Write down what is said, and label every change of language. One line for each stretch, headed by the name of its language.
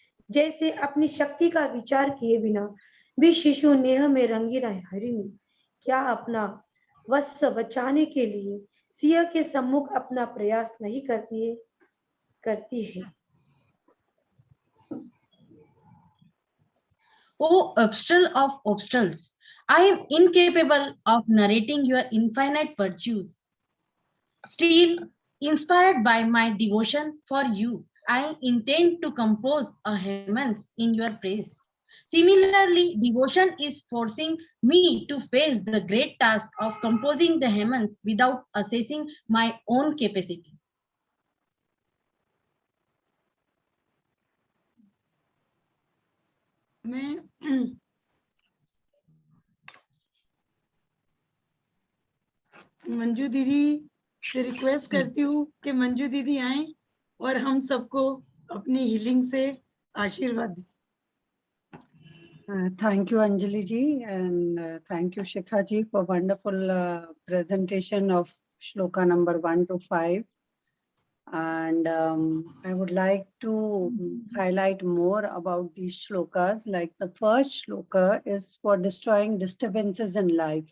Hindi: जैसे अपनी शक्ति का विचार किए बिना भी शिशु नेह में रंगी हरिणी क्या अपना वत्स बचाने के लिए सिंह के सम्मुख अपना प्रयास नहीं करती है।
English: O obstacle of obstacles, I am incapable of narrating your infinite virtues. Still, inspired by my devotion for you, I intend to compose a hymns in your praise. Similarly, devotion is forcing me to face the great task of composing the hymns without assessing my own capacity.
Hindi: मैं मंजू दीदी से request करती हूँ कि मंजू दीदी आए और हम सबको अपनी हीलिंग से आशीर्वाद दें।
English: Thank you, Anjali ji, and thank you, Shikha ji, for wonderful presentation of shloka number 1 to 5. And I would like to highlight more about these shlokas. Like the first shloka is for destroying disturbances in life.